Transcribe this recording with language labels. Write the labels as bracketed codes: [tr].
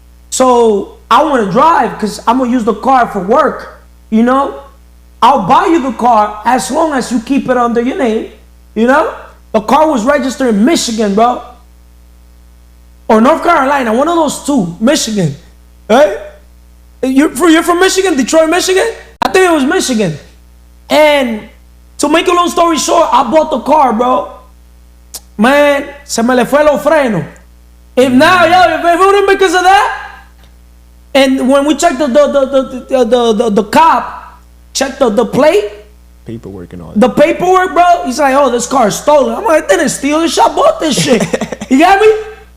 [en] So I want to drive because I'm going to use the car for work, I'll buy you the car as long as you keep it under your name, The car was registered in Michigan, bro. Or North Carolina, one of those two, Michigan, right? You're from Michigan, Detroit, Michigan? I think it was Michigan. And to make a long story short, I bought the car, bro. [es] Man, se me le fue los frenos. [en] If it wouldn't be because of that, and when we checked the cop, checked the plate, paperwork and all that. The paperwork, bro, he's like, oh, this car is stolen. I'm like, I didn't steal this shit, I bought this shit. You got me?